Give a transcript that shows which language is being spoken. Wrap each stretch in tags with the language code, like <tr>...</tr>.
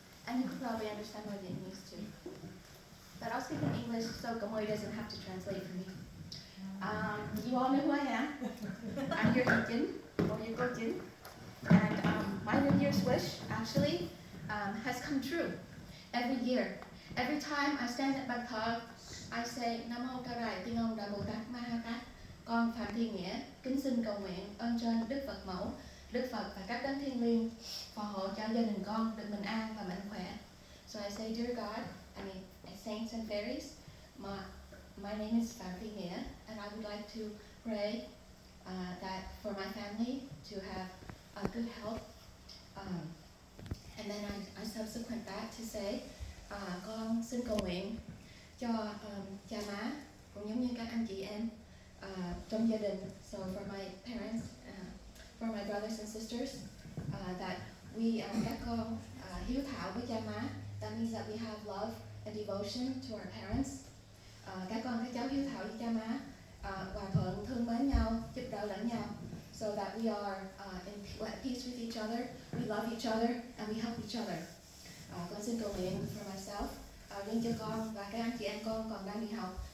<en>and you could probably understand my Vietnamese too. But I'll speak in English so Kamui doesn't have to translate for me. You all know who I am. I'm your Jin, or your Go Jin. And my New Year's wish actually has come true every year. Every time I stand at</en> <vi>bàn thờ,</vi> <en>I say</en> <vi>Nam Mô Ca Rại Tiên Ông Đà Bồ Tát Ma Ha Tát. Con Phạm Thị Nghĩa kính xin cầu nguyện ơn trên Đức Phật Mẫu, Đức Phật và các đấng thiêng liêng phò hộ cho gia đình con được bình an và mạnh khỏe.</vi> <en>So I say, dear God, saints and fairies, my name is Phạm Thị Nghĩa, and I would like to pray that for my family to have a good health. And then I subsequent that to say,</en> <vi>con xin cầu nguyện cho cha má cũng giống như các anh chị em trong gia đình.</vi> <en>So for my parents, for my brothers and sisters, that we</en> <vi>các con hiếu thảo với cha má.</vi> <en>That means that we have love and devotion to our parents.</en> <vi>Các con các cháu hiếu thảo với cha má, hòa thuận thương mến nhau, giúp đỡ lẫn nhau.</vi> <en>So that we are at peace with each other, we love each other, and we help each other.</en> <vi>Con xin cầu nguyện</vi> <en>for myself,</en> <vi>riêng cho con và các anh chị em con còn đang đi học.</vi>